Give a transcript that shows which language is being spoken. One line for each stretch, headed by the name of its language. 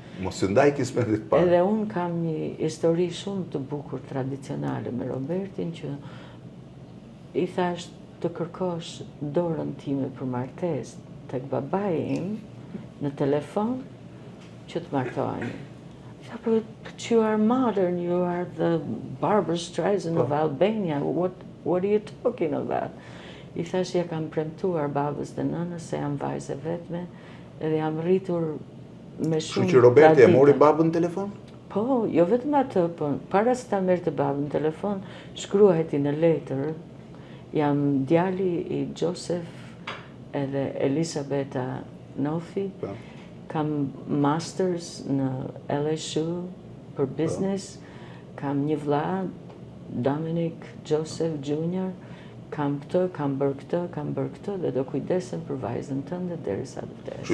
Albanian: Mos ju ndaj kismetit parë. Edhe unë kam një histori shumë të bukur tradicionale me Robertin që i thash të kërkosh dorën time për martes tek babai im në telefon që të martoheni.
English: But you are modern, you are the Barbra Streisand of Albania, what are you talking about?
Albanian: I thash ja kam premtuar babës dhe nënës se jam vajze vetme edhe jam rritur me shumë tradita. Që Roberti e mori babën në telefon? Po, jo vetëm atë, po para se ta merrte babën në telefon, shkruajti në letër, jam djali i Joseph edhe Elisabeta Nofi, kam masters në LSU për business, kam një vlla, Dominic Joseph Jr., kam këtë, kam bërë këtë, dhe do kujdesem për vajzën tënde derisa të vdes.